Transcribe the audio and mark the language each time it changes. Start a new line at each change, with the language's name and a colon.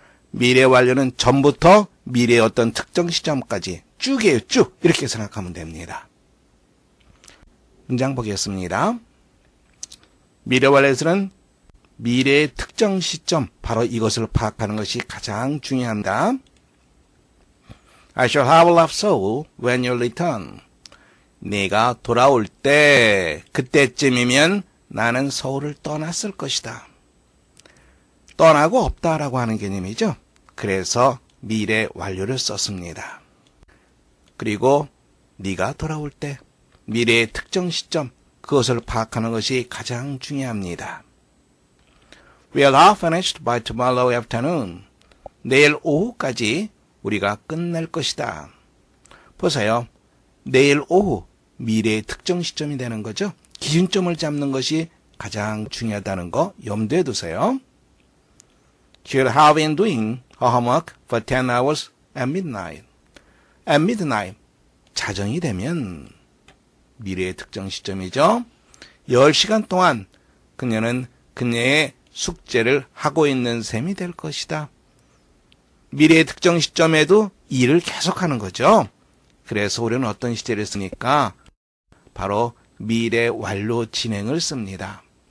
Korean: 미래 완료는 전부터 미래의 어떤 특정 시점까지 쭉이에요. 쭉 이렇게 생각하면 됩니다. 문장 보겠습니다. 미래 완료에서는 미래의 특정 시점, 바로 이것을 파악하는 것이 가장 중요합니다.
English: I shall have a love soul when you return.
Korean: 네가 돌아올 때, 그때쯤이면 나는 서울을 떠났을 것이다. 떠나고 없다라고 하는 개념이죠. 그래서 미래 완료를 썼습니다. 그리고 네가 돌아올 때, 미래의 특정 시점, 그것을 파악하는 것이 가장 중요합니다.
English: We'll have finished by tomorrow afternoon.
Korean: 내일 오후까지 우리가 끝낼 것이다. 보세요. 내일 오후, 미래의 특정 시점이 되는 거죠. 기준점을 잡는 것이 가장 중요하다는 거 염두에 두세요.
English: She'll have been doing her homework for 10 hours at midnight. At midnight,
Korean: 자정이 되면 미래의 특정 시점이죠. 10시간 동안 그녀는 그녀의 숙제를 하고 있는 셈이 될 것이다. 미래의 특정 시점에도 일을 계속하는 거죠. 그래서 우리는 어떤 시제를 쓰니까 바로 미래 완료 진행을 씁니다.